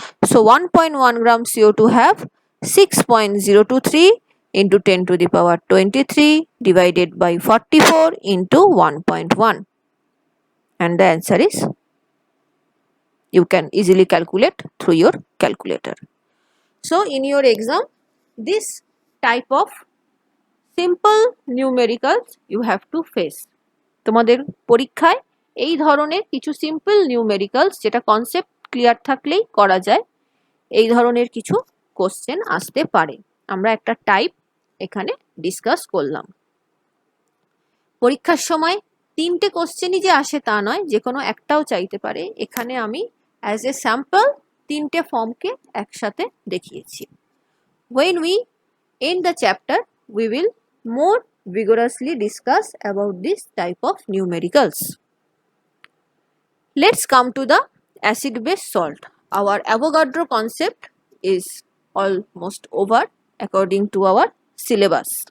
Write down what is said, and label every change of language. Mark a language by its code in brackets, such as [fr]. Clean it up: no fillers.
[en] So 1.1 gram CO2 have 6.023 into 10 to the power 23 divided by 44 into 1.1, and the answer is, you can easily calculate through your calculator. So in your exam, this type of simple numericals you have to face. [bn] তোমাদের পরীক্ষায় এই ধরনের কিছু simple numericals, যেটা concept clear থাকলেই করা যায়, এই ধরনের কিছু কোশ্চেন আসতে পারে। আমরা একটা টাইপ এখানে ডিসকাস করলাম। পরীক্ষার সময় 3টে কোশ্চেনই যে আসে তা নয়, যে কোনো একটাও চাইতে পারে। এখানে আমি [en] as a sample [bn] 3টে ফর্মকে একসাথে দেখিয়েছি। [en] When we end the chapter, we will more vigorously discuss about this type of numericals. Let's come to the acid base salt. Our Avogadro concept is almost over according to our syllabus.